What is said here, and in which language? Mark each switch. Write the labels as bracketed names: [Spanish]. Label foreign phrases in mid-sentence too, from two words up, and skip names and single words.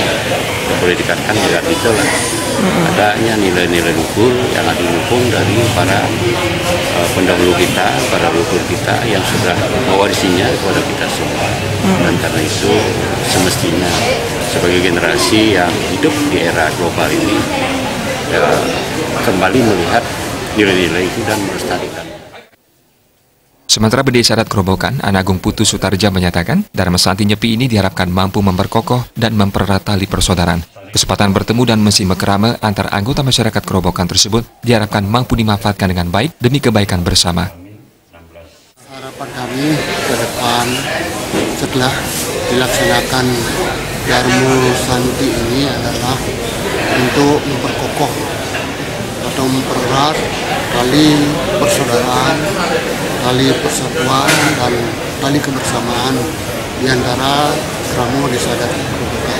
[Indonesian] Boleh dikatakan juga itulah adanya nilai-nilai luhur yang didukung dari para pendahulu kita, para leluhur kita yang sudah mewarisinya kepada kita semua. Dan karena itu semestinya sebagai generasi yang hidup di era global ini kembali melihat nilai-nilai itu dan melestarikan. Sementara Desa Adat Krobokan, Anagung Putu Sutarja menyatakan, Dharma Santi Nyepi ini diharapkan mampu memperkokoh dan mempererat tali persaudaraan. Kesempatan bertemu dan [Balinese] mesi mekerama [Indonesian] antar anggota masyarakat Krobokan tersebut diharapkan mampu dimanfaatkan dengan baik demi kebaikan bersama. Harapan kami ke depan setelah dilaksanakan Dharma Santi ini adalah untuk memperkokoh atau mempererat tali persaudaraan, tali persatuan, dan tali kebersamaan di antara Kramo Desa Adat Krobokan.